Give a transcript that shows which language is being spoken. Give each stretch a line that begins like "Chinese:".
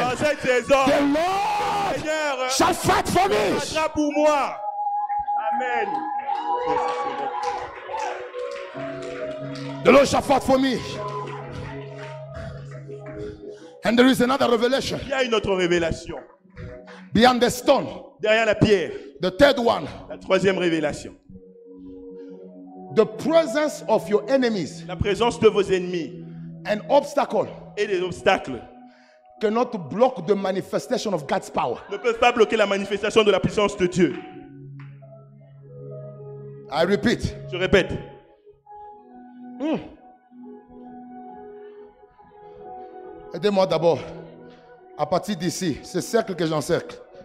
French: Dans cette saison,
English: The Lord
French: Seigneur,
English: shall fight for me.
French: combattra pour moi. Amen.
English: The Lord shall fight for me. And there is another revelation
French: Il y a une autre révélation.
English: beyond the stone.
French: Derrière la pierre,
English: The third one,
French: la troisième révélation.
English: the presence of your enemies,
French: La présence de vos ennemis
English: an obstacle
French: et des obstacles
English: cannot block the manifestation of God's power.
French: ne peuvent pas bloquer la manifestation de la puissance de Dieu.
English: I repeat.
French: Je répète. Aidez-moi d'abord. À partir d'ici, ce cercle que j'encercle.